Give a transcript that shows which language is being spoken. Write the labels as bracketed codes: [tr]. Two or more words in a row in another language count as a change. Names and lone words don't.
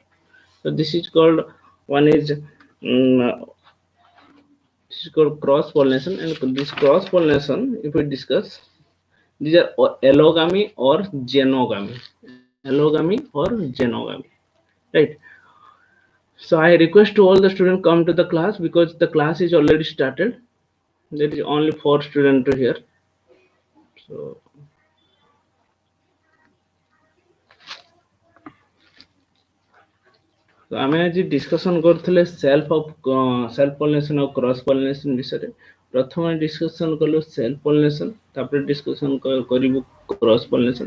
[en] So this is called one is this is called cross pollination, and this cross pollination if we discuss these are allogamy or genogamy. Allogamy or genogamy. Right. So I request to all the students come to the class because the class is already started. There is only 4 students here. [or] So ଆମେ ଆଜି ଡିସ୍କସନ୍ କରୁଥିଲେ [en] self pollination [or] ଆଉ [en] cross pollination [or] ବିଷୟରେ। ପ୍ରଥମେ ଡିସ୍କସନ୍ କଲୁ [en] self pollination, [or] ତାପରେ ଡିସ୍କସନ୍ କରିବୁ [en] cross pollination.